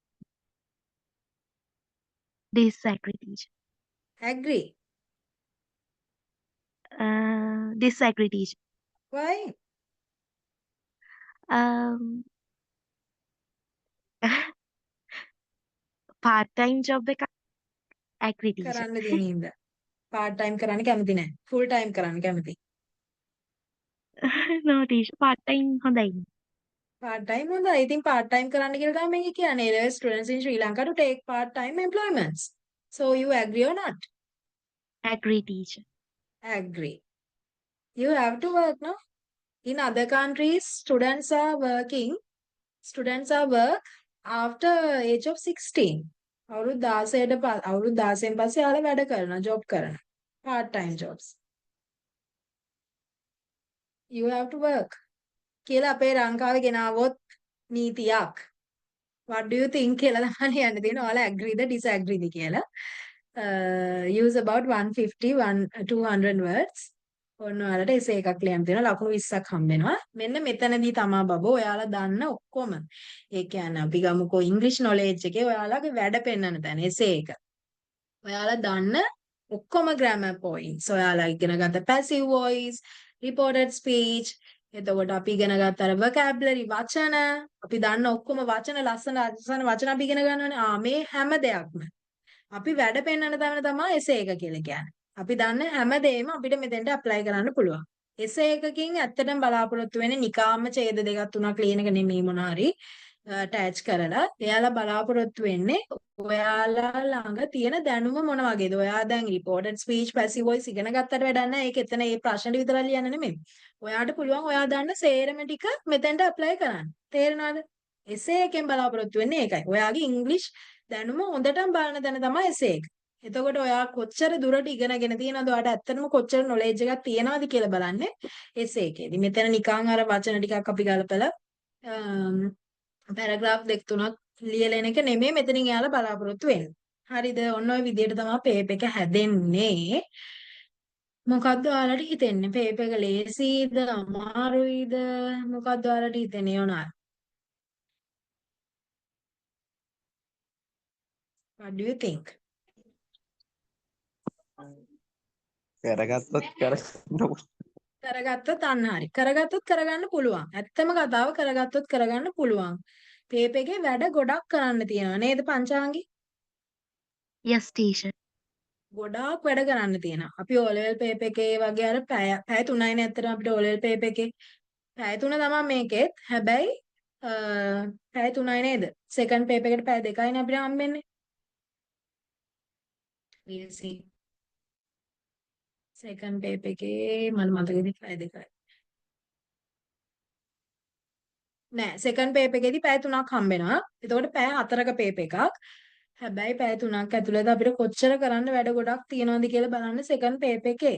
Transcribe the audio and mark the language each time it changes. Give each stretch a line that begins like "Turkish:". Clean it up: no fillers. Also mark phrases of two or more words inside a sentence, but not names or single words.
English: Disagree, teacher. Agree. Disagree, teacher. Why? part-time job එක agree, teacher.
Sinhala: කරන්න දෙන හින්දා.
English: part time
Sinhala: කරන්න කැමති නැහැ.
English: full time
Sinhala: කරන්න කැමති.
English: no, teacher. part-time හොඳයි. part time
Sinhala: හොඳයි. ඉතින්
English: part time
Sinhala: කරන්න කියලා තමයි මේක කියන්නේ.
English: A level students in Sri Lanka to take part time employments. So you agree or not? Agree, teacher. Agree. You have to work, no? In other countries, students are work after age of 16.
Sinhala: අවුරුදු 16න් පස්සේ යාළුවා වැඩ කරනවා, job කරනවා.
English: Part time jobs. You have to work.
Sinhala: කියලා අපේ ලංකාවේ ගෙනාවොත් නීතියක්.
English: What do you think
Sinhala: කියලා තමයි යන්න තියෙනවා. ඔයාලා agree ද disagree ද කියලා.
English: Use about 200 words.
Sinhala: ඔන්න ඔයාලට essay එකක් ලියන්න තියෙනවා. ලකුණු 20ක් හම්බ වෙනවා. මෙන්න මෙතනදී තමා බබෝ ඔයාලා දන්න ඔක්කොම. ඒ කියන්නේ අපි ගමුකෝ
English: English knowledge
Sinhala: එකේ ඔයාලගේ වැඩ පෙන්වන්න තැන essay එක. ඔයාලා දන්න ඔක්කොම
English: grammar points.
Sinhala: ඔයාලා ඉගෙන ගත්ත
English: passive voice, reported speech,
Sinhala: එතකොට අපි ඉගෙන ගත්ත අර vocabulary වචන, අපි දන්න ඔක්කොම වචන ලස්සන වචන අපි ඉගෙන ගන්නවනේ. මේ හැම දෙයක්ම අපි වැඩ පෙන්වන්න තැන තමයි essay එක කියලා කියන්නේ. අපි දන්න හැමදේම අපිට මෙතෙන්ට apply කරන්න පුළුවන්. essay එකකින් ඇත්තටම බලාපොරොත්තු වෙන්නේ නිකාම්ම ඡේද දෙකක් තුනක් ලියන එක නෙමෙයි මොන හරි attach කරලා. එයාලා බලාපොරොත්තු වෙන්නේ ඔයාලා ළඟ තියෙන දැනුම මොන වගේද? ඔයා දැන්
English: reported speech, passive voice
Sinhala: ඉගෙන ගත්තට වැඩක් නැහැ. ඒක එතන ඒ ප්‍රශ්න විතරක් ලියන්න නෙමෙයි. ඔයාට පුළුවන් ඔයා දන්න සේරම ටික මෙතෙන්ට apply කරන්න. තේරෙනවද? essay එකෙන් බලාපොරොත්තු වෙන්නේ ඒකයි. ඔයාගේ English දැනුම හොඳටම බලන දැන තමයි essay එක. එතකොට ඔයා කොච්චර දුරට ඉගෙනගෙන තියෙනවද? ඔයාට ඇත්තටම කොච්චර knowledge එකක් තියෙනවද කියලා බලන්නේ essay එකේදී. මෙතන නිකන් අර වචන ටිකක් අපි ගලපලා පැරග්‍රාෆ් දෙක තුනක් ලියලා එන එක නෙමෙයි මෙතනින් එයාලා බලාපොරොත්තු වෙන්නේ. හරිද? ඔන්න ඔය විදිහට තමයි පේපර් එක හැදෙන්නේ. මොකද්ද ඔයාලට හිතෙන්නේ? පේපර් එක ලේසිද අමාරුයිද? මොකද්ද ඔයාලට හිතෙන්නේ යෝනා?
English: What do you think?
Sinhala: කරගත්තොත් කරගත්තොත් අන්න හරි. කරගත්තොත් කරගන්න පුළුවන්. ඇත්තම කතාව කරගත්තොත් කරගන්න පුළුවන්. පේපර් එකේ වැඩ ගොඩක් කරන්න තියෙනවා නේද පංචාංගි?
English: Yes, teacher.
Sinhala: ගොඩාක් වැඩ කරන්න තියෙනවා. අපි O level පේපර් එකේ වගේ අර පැය 3යිනේ ඇත්තටම අපිට O level පේපර් එකේ. පැය 3 තමයි මේකෙත්. හැබැයි පැය 3යි නේද?
English: second paper
Sinhala: එකට පැය 2යිනේ අපිට හම්බෙන්නේ.
English: We'll see. second paper
Sinhala: එකේ මම මතකෙදි පැය 2යි. නෑ
English: second paper
Sinhala: එකේදී පැය 3ක් හම්බ වෙනවා. එතකොට පැය 4ක පේපර් එකක්. හැබැයි පැය 3ක් ඇතුළත අපිට කොච්චර කරන්න වැඩ ගොඩක් තියෙනවද කියලා බලන්න
English: second paper
Sinhala: එකේ.